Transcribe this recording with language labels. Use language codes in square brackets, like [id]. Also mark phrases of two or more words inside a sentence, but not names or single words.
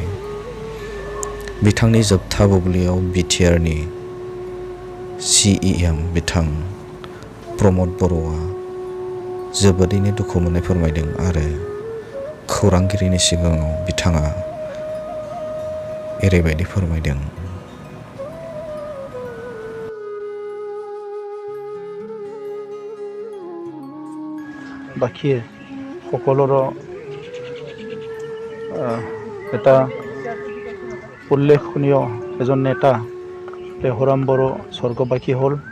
[brx] बिथांनि जोबथा बुब्लियाव बिटिआरनि CEM बिथां प्रमद बर'आ जोबोरैनो दुखु मोननाय फोरमायदों आरो खौरांगिरिनि सिगाङाव बिथाङा एरैबायदि फोरमायदों। [as] বাকী সকলোৰে এটা উল্লেখনীয় এজন নেতা লেহৰাম বড়ো স্বৰ্গবাসী হ'ল।